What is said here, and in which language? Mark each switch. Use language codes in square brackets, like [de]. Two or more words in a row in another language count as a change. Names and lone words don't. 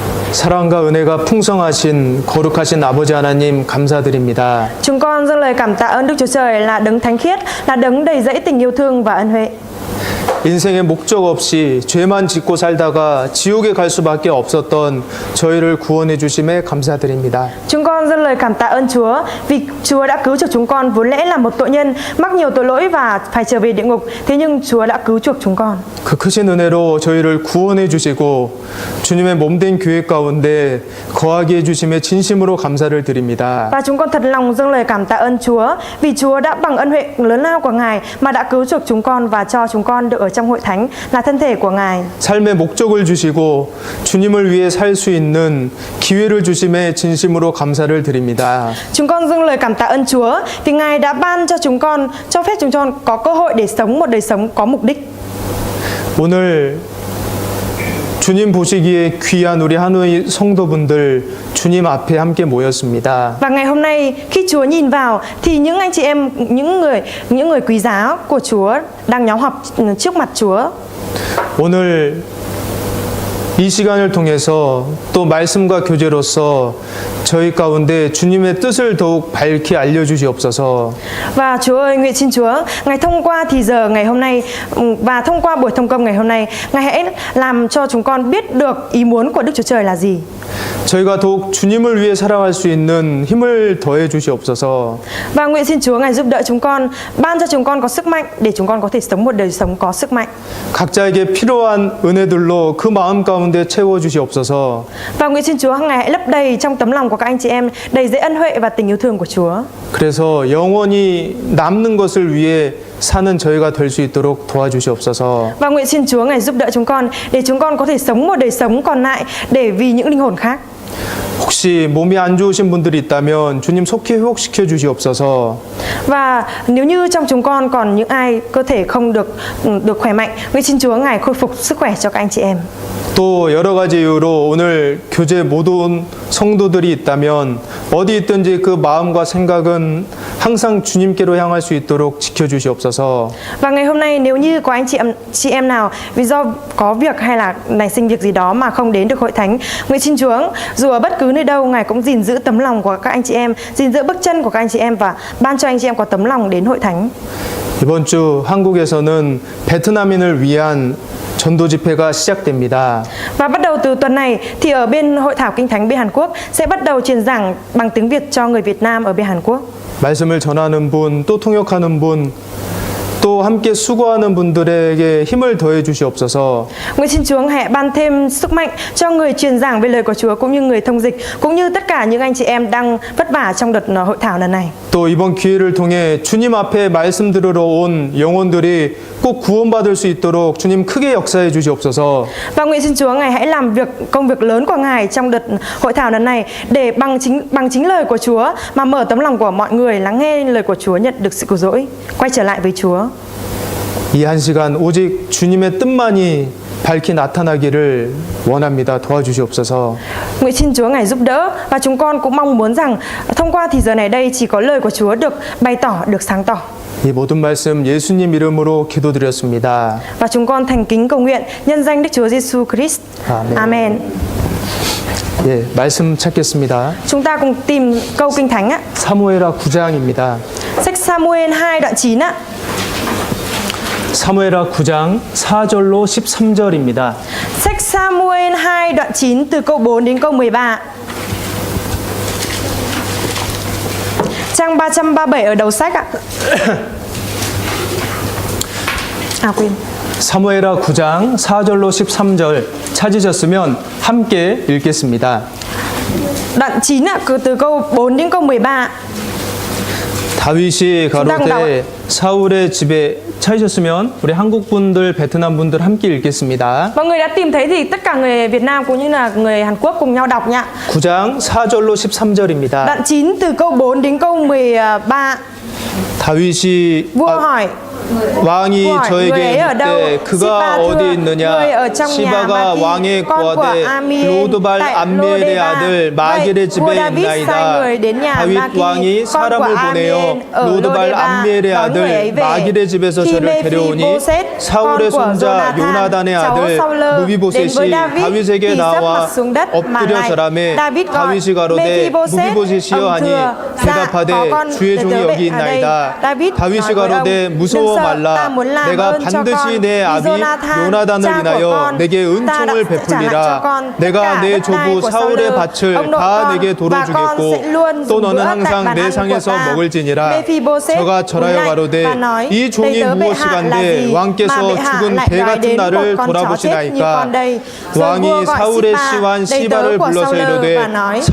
[ko] 사랑과 은혜가 풍성하신 거룩하신 아버지 하나님 감사드립니다. [vi] Chúng con dâng lời cảm tạ ơn Đức Chúa Trời là đấng thánh khiết, là đấng đầy dẫy tình yêu thương và ân huệ. [ko] 인생의 목적 없이 죄만 짓고 살다가 지옥에 갈 수밖에 없었던 저희를 구원해 주심에 감사드립니다. [vi] Chúng con dâng lời cảm tạ ơn Chúa vì Chúa đã cứu chuộc chúng con, vốn lẽ là một tội nhân mắc nhiều tội lỗi và phải trở về địa ngục. Thế nhưng Chúa đã cứu chuộc chúng con. [ko] 그 크신 은혜로 저희를 구원해 주시고 주님의 몸된 교회 가운데 거하게 해 주심에 진심으로 감사를 드립니다. [vi] Và chúng con thật lòng dâng lời cảm tạ ơn Chúa vì Chúa đã bằng ân huệ lớn lao của Ngài mà đã cứu chuộc chúng con và cho chúng con được ở trong hội thánh là thân thể của Ngài. [ko] 삶의 목적을 주시고 주님을 위해 살 수 있는 기회를 주심에 진심으로 감사를 드립니다. [vi] Chúng con dâng lời cảm tạ ơn Chúa vì Ngài đã ban cho chúng con, cho phép chúng con có cơ hội để sống một đời sống có mục đích. [ko] 오늘 주님 보시기에 귀한 우리 한우의 성도분들 주님 앞에 함께 모였습니다. [vi] Và ngày hôm nay khi Chúa nhìn vào thì những anh chị em, những người quý giá của Chúa đang nhóm họp trước mặt Chúa. [ko] 오늘 이 시간을 통해서 또 말씀과 교제로서 저희 가운데 주님의 뜻을 더욱 밝히 알려주시옵소서. [vi] Và Chúa ơi, nguyện xin Chúa, Ngài thông qua thì giờ ngày hôm nay và thông qua buổi thông công ngày hôm nay, Ngài hãy làm cho chúng con biết được ý muốn của Đức Chúa Trời là gì. [ko] 저희가 더욱 주님을 위해 살아갈 수 있는 힘을 더해 주시옵소서. [vi] Và nguyện xin Chúa Ngài giúp đỡ chúng con, ban cho chúng con có sức mạnh để chúng con có thể sống một đời sống có sức mạnh. [ko] 각자에게 필요한 은혜들로 그 마음 가운데 채워 주시옵소서. [vi] Và nguyện xin Chúa Ngài hãy lấp đầy trong tấm lòng của các anh chị em đầy dẫy ân huệ và tình yêu thương của Chúa. [ko] 그래서 영원히 남는 것을 위해 사는 저희가 될 수 있도록 도와주시옵소서. [vi] Và nguyện xin Chúa Ngài giúp đỡ chúng con để chúng con có thể sống một đời sống còn lại để vì những linh hồn khác. [ko] 혹시 몸이 안 좋으신 분들이 있다면 주님 속히 회복시켜 주시옵소서. [vi] Và nếu như trong chúng con còn những ai cơ thể không được khỏe mạnh, nguyện xin Chúa Ngài khôi phục sức khỏe cho các anh chị em. [ko] 또 여러 가지 이유로 오늘 교제 못 온 성도들이 있다면 어디 있든지 그 마음과 생각은 항상 주님께로 향할 수 있도록 지켜주시옵소서. [vi] Và ngày hôm nay nếu như có anh chị em nào vì do có việc hay là nảy sinh việc gì đó mà không đến được hội thánh, nguyện xin Chúa dù ở bất cứ nơi đâu Ngài cũng gìn giữ tấm lòng của các anh chị em, gìn giữ bước chân của các anh chị em và ban cho anh chị em có tấm lòng đến hội thánh. [ko] 이번 주 한국에서는 베트남인을 위한 전도 집회가 시작됩니다. [vi] Và bắt đầu từ tuần này thì ở bên Hội thảo Kinh Thánh bên Hàn Quốc sẽ bắt đầu truyền giảng bằng tiếng Việt cho người Việt Nam ở bên Hàn Quốc. [ko] 말씀을 전하는 분, 또 통역하는 분, 또 함께 수고하는 분들에게 힘을 더해 주시옵소서. [vi] Nguyện xin Chúa hãy ban thêm sức mạnh cho người truyền giảng về lời của Chúa cũng như người thông dịch cũng như tất cả những anh chị em đang vất vả trong đợt hội thảo lần này. [ko] 또 이번 기회를 통해 주님 앞에 말씀 들으러 온 영혼들이 꼭 구원받을 수 있도록 주님 크게 역사해 주시옵소서. [vi] Và nguyện xin Chúa Ngài hãy làm công việc lớn của Ngài trong đợt hội thảo lần này để bằng chính lời của Chúa mà mở tấm lòng của mọi người lắng nghe lời của Chúa, nhận được sự cứu rỗi, quay trở lại với Chúa. [ko] 이 한 시간 오직 주님의 뜻만이 밝히 나타나기를 원합니다. 도와주시옵소서. [vi] Nguyện xin Chúa Ngài giúp đỡ và chúng con cũng mong muốn rằng thông qua thì giờ này đây chỉ có lời của Chúa được bày tỏ, được sáng tỏ. [ko] 이 모든 말씀 예수님 이름으로 기도드렸습니다. [vi] Và chúng con thành kính cầu nguyện nhân danh Đức Chúa Giêsu Christ. [ko] 아멘. [vi] Amen. [ko] 예, 말씀 찾겠습니다. [vi] Chúng ta cùng tìm câu Kinh Thánh ạ. [ko] 사무엘하 9장입니다. [vi] Sách Sa-mu-ên 2 đoạn 9 ạ. [ko] 사무엘하 9장 4절로 13절입니다. [vi] Sách Sa-mu-ên 2 đoạn 9 từ câu 4 đến câu 13. Trang 337 ở đầu sách ạ. Quên. [ko] 사무엘하 9장 4절로 13절 찾으셨으면 함께 읽겠습니다. [vi] Đoạn 9 ạ, từ câu 4 đến câu 13. [ko] 다윗이 가로되 사울의 집에 찾으셨으면 우리 한국 분들, 베트남 분들 함께 읽겠습니다. [vi] Mọi người đã tìm thấy thì tất cả người Việt Nam cũng như là người Hàn Quốc cùng nhau đọc nhá. [ko] 9장 4절로 13절입니다. [vi] Đoạn 9 từ câu 4 đến câu 13. [ko] 다윗이 [vi] Vua hỏi [ko] 왕이 [vi] hỏi người [ko] 저에게 [vi] ấy ở đâu? [ko] 묻되 그가 [vi] Sipa thưa, [ko] 어디 있느냐? [vi] người ở trong nhà [ko] 시바가 [vi] Maki, [ko] 왕의 [vi] con của [ko] 고아대 [vi] Amie [ko] 로드발 [vi] tại [ko] 암미엘의 [vi] Lodeba. [ko] 아들 [vi] Vậy, [ko] 마길의 집에 [vi] vua David sai [ko] 있나이다. [vi] người đến nhà [ko] 다윗 [vi] Maki, [ko] 왕이 [vi] con [ko] 사람을 [vi] của [ko] 보내어 [vi] Amien ở [ko] 로드발 [vi] Lodeba, [ko] 암미엘의 [vi] đón người ấy [ko] 아들 [vi] về. [ko] 마길의 집에서 [vi] Khi [ko] 저를 데려오니 [vi] Mephibosheth, [ko] 사울의 [vi] con của [ko] 손자 [vi] Jonathan, [ko] 요나단의 [vi] cháu [ko] 아들 [vi] Saul, đến với [ko] 무비보셋이 [vi] David, [ko] 다윗에게 [vi] thì sấp [ko] 나와 [vi] mặt xuống đất mà [ko] 엎드려 [vi] lại. [ko] 절하매 [vi] David gọi [ko] 다윗이 가로되 [vi] Mephibosheth, [ko] 무비보셋이여 [vi] ông [ko] 하니 [vi] thưa, [ko] 대답하되 [vi] dạ, có con [ko] 주의 [vi] để [ko] 종이 [vi] tớ [ko] 여기 [vi] ở đây. [ko] 있나이다. [vi] David [ko] 다윗이 [vi] nói với [ko] 가로되 [vi] ông, [ko] 무서워 [vi] đừng sợ, [ko] 말라. [vi] ta muốn làm [ko] 내가 [vi] ơn cho [ko] 반드시 [vi] con. [ko] 내 아비 [vi] Jonathan, [ko] 요나단을 [vi] cha của [ko] 인하여 [vi] con, [ko] 내게 [vi] ta đã [ko] 은총을 [vi] trả lại cho [ko] 베풀리라. [vi] con tất [ko] 내가 [vi] cả [ko] 내 [vi] đất đai [ko] 조부 [vi] của [ko] 사울의 [vi] Saul, [ko] 밭을 [vi] ông nội [ko] 다 [vi] con, [ko] 내게 [vi] và con sẽ luôn [ko] 돌어주겠고 또 [vi] dùng [ko] 너는 [vi] bữa tại [ko] 항상 [vi] bàn [ko] 내 [vi] ăn của [ko] 상에서 [vi] ta. [ko] 먹을지니라. [vi] Mephibosheth [ko] 저가 [vi] cúi [ko] 절하여 [vi] lạy [ko] 가로되 [vi] và nói, [ko] 이 종이 [vi] đây tớ bệ hạ là [ko] 무엇이간데 [vi] gì [ko] 왕께서 [vi] mà bệ hạ [ko] 죽은 [vi] lại [ko] 개 [vi] nói [ko] 같은 [vi] đến một [ko] 나를 [vi] con chó chết như [ko] 돌아보시나이까. [vi] con đây. Rồi [ko] 왕이 [vi] vua gọi [ko] 사울의 [vi] Sipa, [ko] 시완 [vi] đầy tớ [ko] 시바를 [vi] của [ko] 불러서 [vi] Saul [ko] 이르되 [vi] và nói, ta